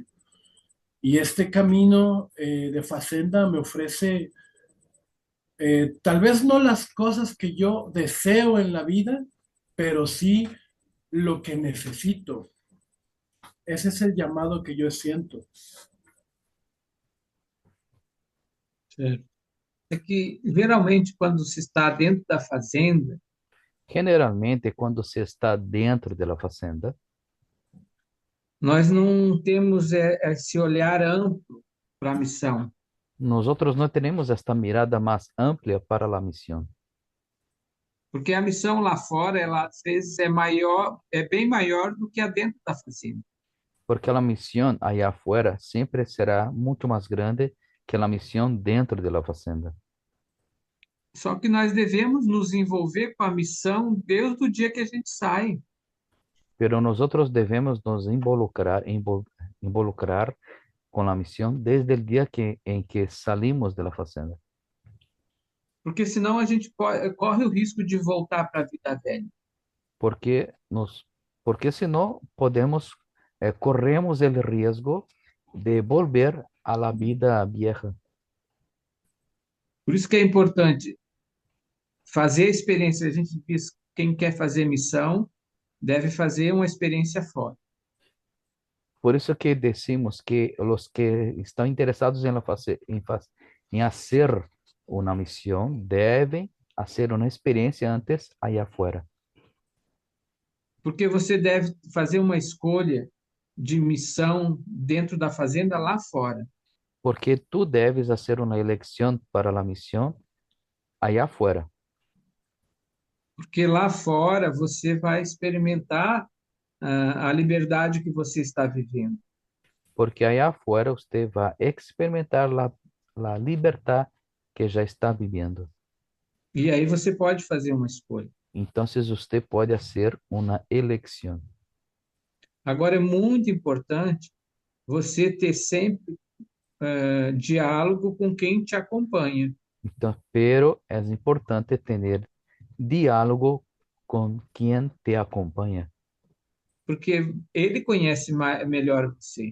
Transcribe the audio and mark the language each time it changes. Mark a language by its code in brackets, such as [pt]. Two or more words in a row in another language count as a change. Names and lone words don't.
[es] Y este camino de Facenda me ofrece tal vez no las cosas que yo deseo en la vida, pero sí lo que necesito. Ese es el llamado que yo siento. [pt] certo. É que, geralmente, quando se está dentro da fazenda, [es] Generalmente, cuando se está dentro de la fazenda, [pt] nós não temos esse olhar amplo para a missão. [es] nosotros no tenemos esta mirada más amplia para la misión, [pt] Porque a missão lá fora, ela às vezes é maior, é bem maior do que a dentro da fazenda. [es] porque la misión allá afuera siempre será mucho más grande que la misión dentro de la fazenda. [pt] Só que nós devemos nos envolver com a missão desde o dia que a gente sai. [es] Pero nosotros debemos nos involucrar con la misión desde el día en que salimos de la fazenda, [pt] Porque senão a gente corre o risco de voltar para a vida velha. [es] porque porque si no podemos, corremos el riesgo de volver a la vida vieja. [pt] Por isso que é importante fazer a experiência. A gente diz, quem quer fazer missão deve fazer uma experiência fora. [es] Por eso que decimos que los que están interesados en, en hacer una misión deben hacer una experiencia antes allá afuera. [pt] Porque você deve fazer uma escolha de missão dentro da fazenda lá fora. [es] Porque tú debes hacer una elección para la misión allá afuera. [pt] Porque lá fora você vai experimentar a liberdade que você está vivendo. [es] Porque allá afuera usted va a experimentar la libertad que ya está viviendo. [pt] E aí você pode fazer uma escolha. [es] Entonces usted puede hacer una elección. [pt] Agora é muito importante você ter sempre diálogo com quem te acompanha. [es] Entonces, pero es importante tener diálogo con quien te acompaña, [pt] Porque ele conhece melhor você.